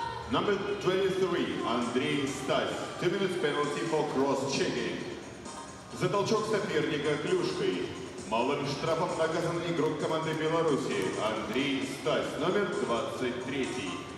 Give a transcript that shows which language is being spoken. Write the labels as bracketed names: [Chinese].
[English] Number 23, [Russian] Андрей Стась. [English] 2 minutes penalty for cross-checking. [Russian] За толчок соперника клюшкой. Малым штрафом наказан игрок команды Беларуси Андрей Стась, номер 23.